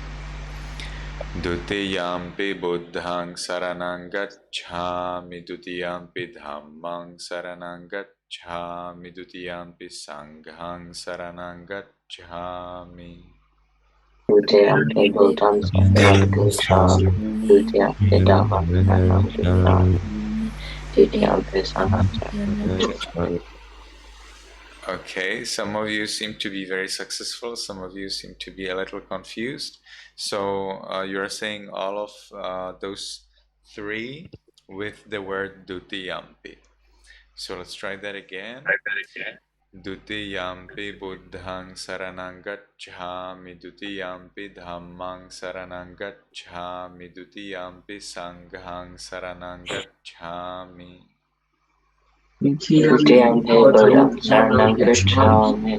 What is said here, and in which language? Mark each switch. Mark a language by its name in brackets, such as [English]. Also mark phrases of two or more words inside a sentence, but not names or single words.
[Pali] Dutiyampi buddhang saranang gacchami, dutiyampi dhammang saranang gacchami, dutiyampi sanghang saranang gacchami. Dutiyampi Buddham Saranam Gacchami. Dutiyampi Dhammam Saranam Gacchami. Dutiyampi Sangham Saranam Gacchami. [English] Okay, some of you seem to be very successful, some of you seem to be a little confused. So you're saying all of those three with the word dutiyampi. So let's try that again. [Pali] Dutiyampi buddhang saranang gacchami, dutiyampi dhammang saranang gacchami, dutiyampi sanghang saranang gacchami. Dutiyampi Buddham Saranam Gacchami.